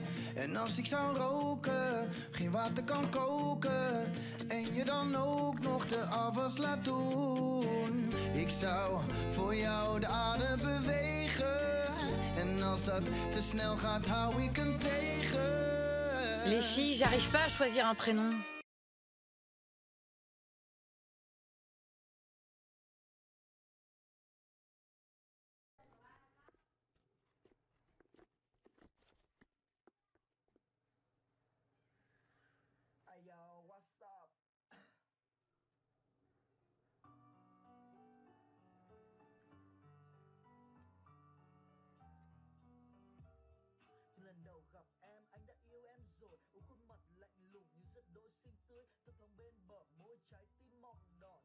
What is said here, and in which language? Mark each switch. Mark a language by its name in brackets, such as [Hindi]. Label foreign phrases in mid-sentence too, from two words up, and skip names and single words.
[Dutch] En als ik zou roken, geen water kan koken. En je dan ook nog de afwas laat doen. Ik zou voor jou de adem bewegen. En als dat te snel gaat, hou ik hem tegen. [French] Les filles, j'arrive pas à choisir un prénom. [English] Hey yo, what's up? [Vietnamese] Lần đầu gặp em, anh đã yêu em rồi. Khuôn mặt lạnh lùng như rất đỗi xinh tươi. Thấp thoáng bên bờ môi, trái tim mọng đỏ.